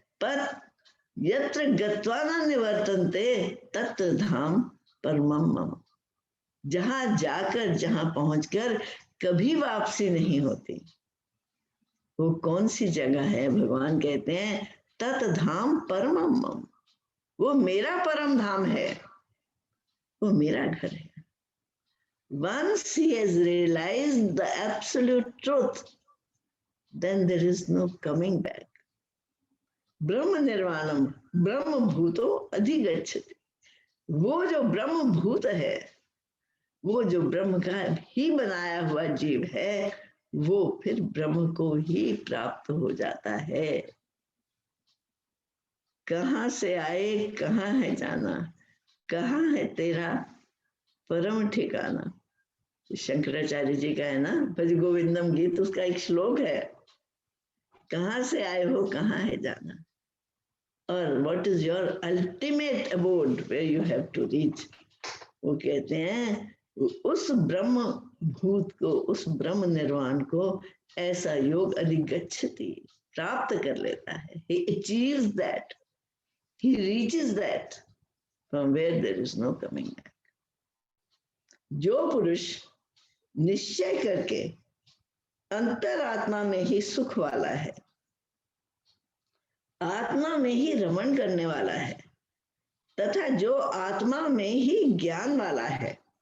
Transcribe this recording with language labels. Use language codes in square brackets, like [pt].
[sa] पर यत्र गत्वा न निवर्तन्ते तत्र धाम परमम मम, [hi] जहां जाकर, जहां पहुंचकर कभी वापसी नहीं होती, वो कौन सी जगह है? भगवान कहते हैं [sa] तत् धाम परमम मम, [hi] वो मेरा परम धाम है, वो मेरा घर है। [en] Once he has realized the absolute truth, then there is no coming back. [sa] ब्रह्म निर्वाणम ब्रह्म भूतो अधिगच्छति, [hi] वो जो ब्रह्म भूत है, वो जो ब्रह्म का ही बनाया हुआ जीव है, वो फिर ब्रह्म को ही प्राप्त हो जाता है। कहाँ से आए, कहाँ है जाना, कहाँ है तेरा परम ठिकाना। शंकराचार्य जी का है ना भज गोविंदम गीत, उसका एक श्लोक है, कहाँ से आए हो, कहाँ है जाना, और [en] What is your ultimate abode where you have to reach. [hi] वो कहते हैं उस ब्रह्म भूत को, उस ब्रह्म निर्वाण को ऐसा योग अधिगच्छति, प्राप्त कर लेता है। [en] he achieves that, he reaches that from where there is no coming back. [hi] जो पुरुष निश्चय करके अंतरात्मा में ही सुख वाला है, आत्मा में ही रमण करने वाला है, तथा जो आत्मा में ही ज्ञान वाला है,